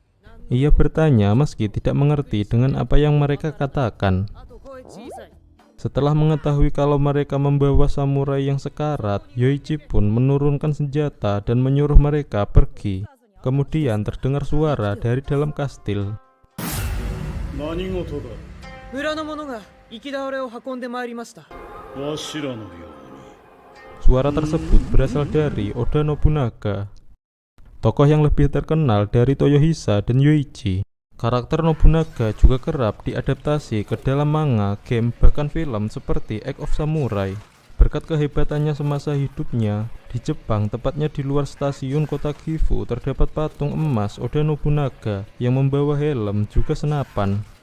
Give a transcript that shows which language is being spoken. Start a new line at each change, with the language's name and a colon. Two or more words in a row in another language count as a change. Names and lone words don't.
Indonesian: Ia bertanya meski tidak mengerti dengan apa yang mereka katakan. Setelah mengetahui kalau mereka membawa samurai yang sekarat, Yoichi pun menurunkan senjata dan menyuruh mereka pergi. Kemudian terdengar suara dari dalam kastil.
Japanese: 何事だ。村の者が生き倒れを運んでまいりました。わしらのように。
Indonesian: Suara tersebut berasal dari Oda Nobunaga, tokoh yang lebih terkenal dari Toyohisa dan Yoichi. Karakter Nobunaga juga kerap diadaptasi ke dalam manga, game, bahkan film seperti Egg of Samurai. Berkat kehebatannya semasa hidupnya, di Jepang, tepatnya di luar stasiun kota Gifu, terdapat patung emas Oda Nobunaga yang membawa helm juga senapan.